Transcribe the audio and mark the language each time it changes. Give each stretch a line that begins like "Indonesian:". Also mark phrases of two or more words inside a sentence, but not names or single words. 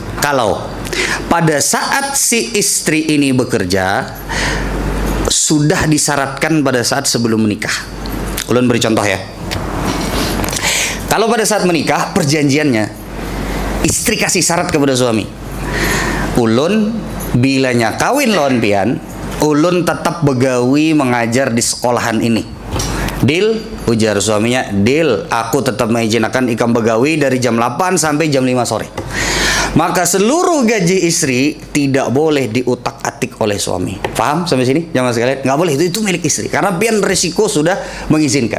Indonesian: Kalau pada saat si istri ini bekerja sudah disyaratkan pada saat sebelum menikah. Ulun beri contoh ya. Kalau pada saat menikah perjanjiannya istri kasih syarat kepada suami,
Banjar: ulun bilanya kawin lawan pian, ulun tetap begawi mengajar di sekolahan ini. Deal, ujar suaminya, deal, aku tetap mengizinkan ikam begawi dari jam 8 sampai jam 5 sore.
Indonesian: Maka seluruh gaji istri tidak boleh diutak-atik oleh suami. Paham sampai sini? Jamaah sekalian, nggak boleh, itu milik istri. Karena pian risiko sudah mengizinkan.